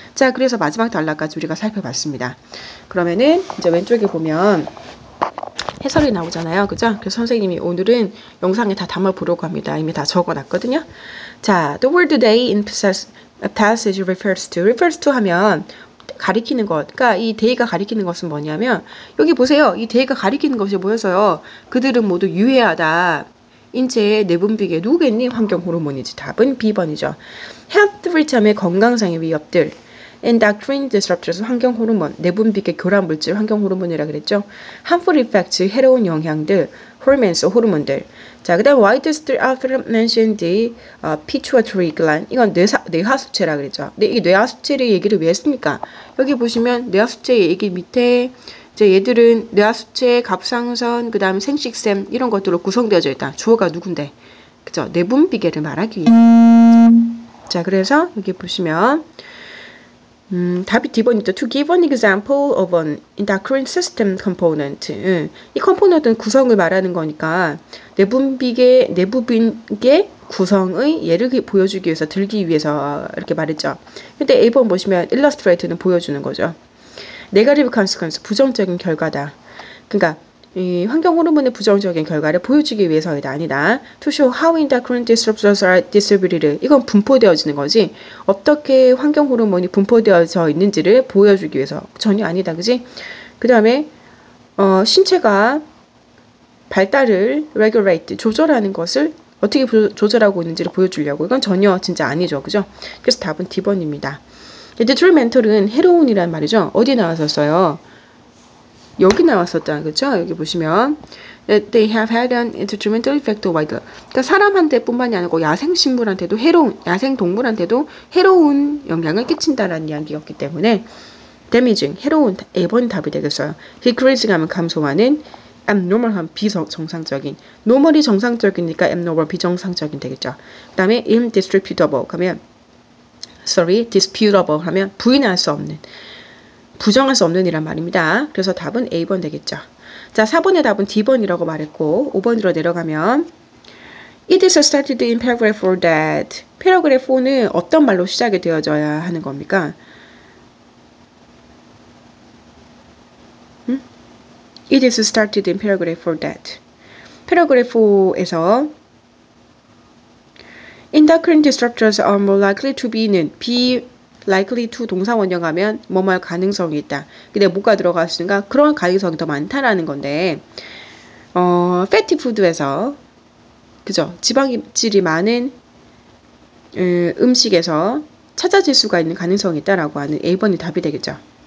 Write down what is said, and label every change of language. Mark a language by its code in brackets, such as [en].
[ko] 자, 그래서 마지막 단락까지 우리가 살펴봤습니다. 그러면은 이제 왼쪽에 보면 해설이 나오잖아요. 그죠? 그래서 선생님이 오늘은 영상에 다 담아보려고 합니다. 이미 다 적어놨거든요. [en] 자, the word day in passage refers to [ko] 하면 가리키는 것. 그러니까 이 day가 가리키는 것은 뭐냐면 여기 보세요. 이 day가 가리키는 것이 뭐여서요. 그들은 모두 유해하다. 인체의 내분비계 누구겠니? 환경 호르몬이지. 답은 B번이죠. health threat의 건강상의 위협들. endocrine disruptors 환경 호르몬, 내분비계 교란 물질 환경 호르몬이라 그랬죠. harmful effects 해로운 영향들, hormones 호르몬들. [en] 자, 그다음 why does the author mention the pituitary gland? [ko] 이건 뇌하수체라 그랬죠. 근데 이 뇌하수체의 얘기를 왜 했습니까? 여기 보시면 뇌하수체 얘기 밑에 이제 얘들은 뇌하수체, 갑상선, 그다음 생식샘 이런 것들로 구성되어져 있다. 주어가 누군데? 그죠? 내분비계를 말하기 위해. 자, 그래서 여기 보시면 답이 D번이죠. [en] To give an example of an endocrine system component. [ko] 이 컴포넌트는 구성을 말하는 거니까 내분비계 구성의 예를 보여주기 위해서 들기 위해서 이렇게 말했죠. 근데 A번 보시면 illustrate는 보여주는 거죠. 네가티브 consequence, 부정적인 결과다. 그러니까 이 환경 호르몬의 부정적인 결과를 보여주기 위해서이다. 아니다. [en] To show how endocrine disruptors are distributed. [ko] 이건 분포되어지는 거지. 어떻게 환경 호르몬이 분포되어져 있는지를 보여주기 위해서. 전혀 아니다. 그지? 그 다음에 신체가 발달을 regulate, 조절하는 것을 어떻게 조절하고 있는지를 보여주려고. 이건 전혀 진짜 아니죠. 그죠? 그래서 답은 D번입니다. detrimental은 해로운이란 말이죠. 어디 나왔었어요? 여기 나왔었잖아요. 그렇죠? 여기 보시면 [en] they have had an detrimental effect widely. [ko] 그러니까 사람한테뿐만이 아니고 야생식물한테도 야생동물한테도 해로운 영향을 끼친다라는 이야기였기 때문에 damaging, 해로운 A번 답이 되겠어요. decreasing 하면 감소하는, abnormal하면 비정상적인, normal이 정상적이니까 abnormal 비정상적인 되겠죠. 그 다음에 indisputable 하면 disputable 하면 부인할 수 없는, 부정할 수 없는 이란 말입니다. 그래서 답은 A번 되겠죠. 자, 4번의 답은 D번이라고 말했고 5번으로 내려가면 [en] It is started in paragraph 4 that [ko] paragraph 4는 어떤 말로 시작이 되어져야 하는 겁니까? [en] It is started in paragraph 4 that paragraph 4에서 endocrine disruptors are more likely to be는 be likely to [ko] 동사 원형하면 뭐뭐할 가능성이 있다. 근데 뭐가 들어갔으니까 그런 가능성이 더 많다라는 건데 fatty food에서 그죠? 지방질이 많은 음식에서 찾아질 수가 있는 가능성이 있다라고 하는 A번이 답이 되겠죠.